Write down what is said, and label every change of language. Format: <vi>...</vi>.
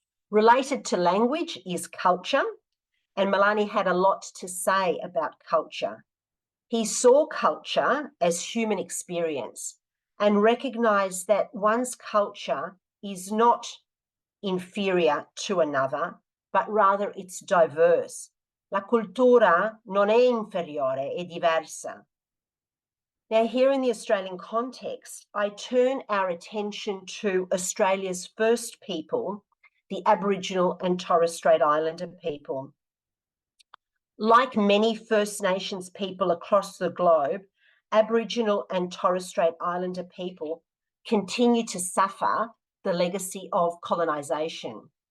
<en>Related to language is culture, and Milani had a lot to say about culture. He saw culture as human experience and recognised that one's culture is not inferior to another, but rather it's diverse.</en> <it>La cultura non è inferiore, è diversa.</it> <en>Now, here in the Australian context, I turn our attention to Australia's first people, the Aboriginal and Torres Strait Islander people. Like many First Nations people across the globe, Aboriginal and Torres Strait Islander people continue to suffer the legacy of colonisation.</en>